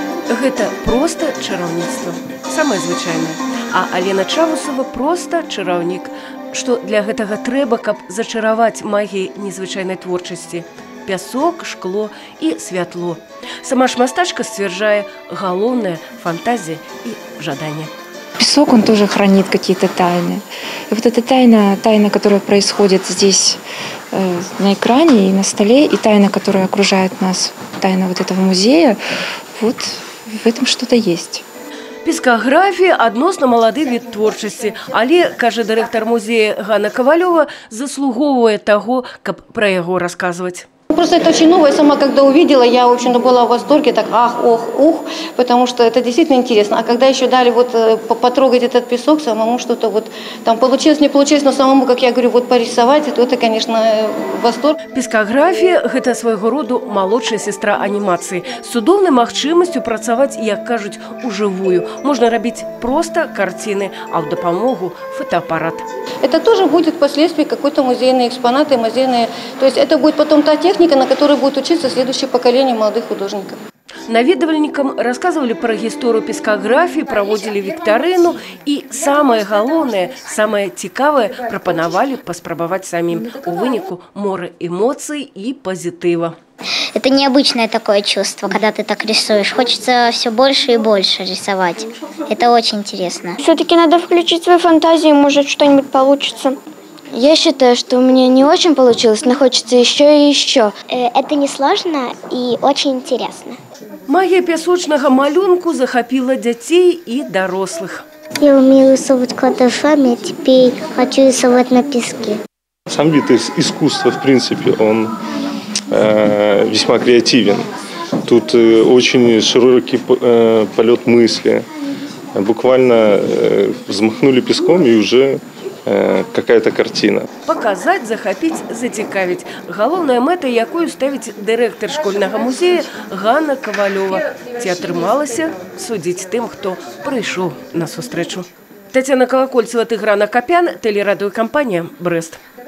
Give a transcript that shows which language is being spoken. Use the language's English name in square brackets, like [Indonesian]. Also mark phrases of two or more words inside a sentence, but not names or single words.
[Belarusian] Гэта проста чараўніцтва, самае звычайнае. А Алена Чавусова проста чараўнік. Што для гэтага трэба, каб зачараваць магіяй незвычайнай творчасці? Пясок, шкло і святло. Сама ж мастачка сцвярджае, галоўнае – фантазія і жаданне. [Russian] Песок, он тоже хранит какие-то тайны. И вот эта тайна, которая происходит здесь на экране и на столе, и тайна, которая окружает нас, тайна вот этого музея, вот в этом что-то есть. [Belarusian] Пескаграфія – адносна малады від творчасці, але, кажа дырэктар музея Ганна Ковалева, заслугоўвае таго, каб пра яго расказваць. [Russian] Просто это очень новое. Сама, когда увидела, я, в общем-то, была в восторге, так ах, ох, ух, потому что это действительно интересно. А когда еще дали вот потрогать этот песок, самому что-то вот там получилось, не получилось, но самому, как я говорю, вот порисовать, это, конечно, восторг. [Belarusian] Пескаграфія – гэта свайго роду малодшая сестра анімацыі. З цудоўнай магчымасцю працаваць, як кажуць, ужывую. Можна рабіць проста карціны, а ў дапамогу фотоапарат. [Russian] Это тоже будет впоследствии какой-то музейный экспонат и музейные. То есть это будет потом та техника, на которой будет учиться следующее поколение молодых художников. [Belarusian] Наведвальнікам расказвалі пра гісторыю пескаграфіі, праводзілі віктарыну і самае галоўнае, самае цікавае прапанавалі паспрабаваць самім. У выніку море эмоцый і пазітыва. [Russian] Это необычное такое чувство, когда ты так рисуешь. Хочется все больше и больше рисовать. Это очень интересно. Все-таки надо включить свою фантазию, может что-нибудь получится. Я считаю, что у меня не очень получилось, но хочется еще и еще. Это несложно и очень интересно. [Belarusian] Магія пясочнага малюнку захапіла дзяцей і дарослых. [Russian] Я умею рисовать карандашами, а теперь хочу рисовать на песке. Сам вид искусства, в принципе, он весьма креативен. Тут очень широкий полет мысли. Буквально взмахнули песком и уже какая-то картина. [Belarusian] Паказаць, захапіць, зацікавіць. Галоўная мэта, якую ставіць дырэктар школьнага музея Ганна Ковалева. Ці атрымалася, судзіць тым, хто прыйшоў на сустрэчу. Тацяна Колокольцева, Тыгран Акопян, тэлерадыёкампанія «Брэст».